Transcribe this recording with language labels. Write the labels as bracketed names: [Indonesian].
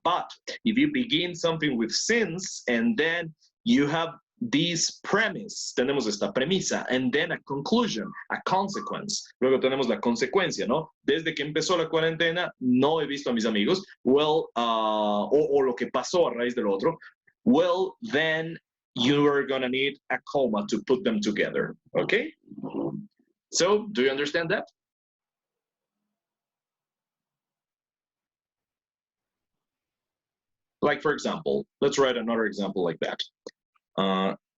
[English] But if you begin something with since and then you have this premise, [Spanish] tenemos esta premisa, [English] and then a conclusion, a consequence. [Spanish] Luego tenemos la consecuencia, ¿no? Desde que empezó la cuarentena, no he visto a mis amigos. Well, o lo que pasó a raíz del otro. [English] Well, then you are gonna need a comma to put them together, okay? So, do you understand that? Like, for example, let's write another example like that.